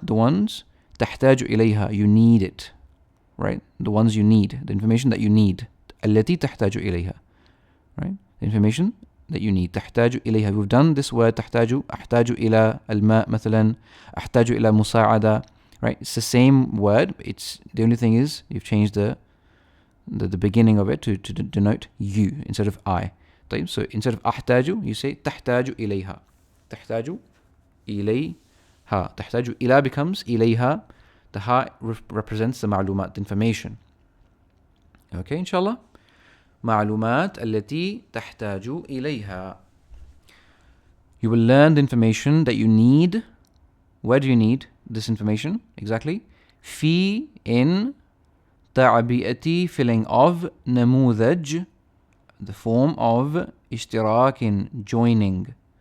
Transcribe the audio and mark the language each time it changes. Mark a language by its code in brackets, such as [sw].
[en] The ones تحتاج إليها, you need it, right? The ones you need, the information that you need. [ar] التي تحتاج إليها, right? [en] The information that you need. [ar] تحتاج إليها. [en] We've done this word تحتاج. [ar] أحتاج إلى الماء مثلا. أحتاج إلى مساعدة, right? [en] It's the same word. It's the only thing is you've changed the beginning of it to denote you instead of I. طيب, so instead of أحتاج, you say تحتاج إليها. [ar] تحتاج إليها. تحتاج إلى becomes إليها. [en] The ha represents the معلومات, the information. Okay, inshallah. [ar] معلومات التي تحتاج إليها. [en] You will learn the information that you need. Where do you need this information? Exactly. في, in, تعبئة, filling of, نموذج, the form of, اشتراك, joining.